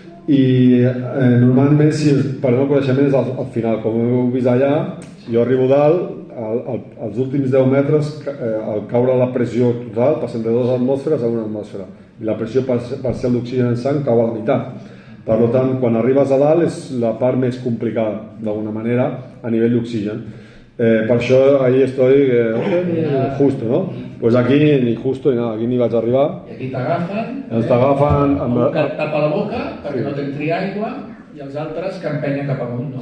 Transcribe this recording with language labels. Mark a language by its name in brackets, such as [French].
[Catalan] I normalment si perdem el coneixement és al final, com heu vist allà, jo arribo dalt, als últims 10 metres, al caure la pressió total, passem de 2 atmosferes a 1 atmosfera, i la pressió parcial d'oxigen en sang cau a la meitat. Per tant, quan arribes a dalt és la part més complicada, d'alguna manera, a nivell d'oxigen. Per això [Spanish] ahí estoy justo, ¿no? Pues aquí ni justo ni nada, aquí ni [Catalan] vaig arribar. I aquí t'agafen, un que et tapa la boca perquè no t'entri aigua, i els altres que empenyen cap amunt, no?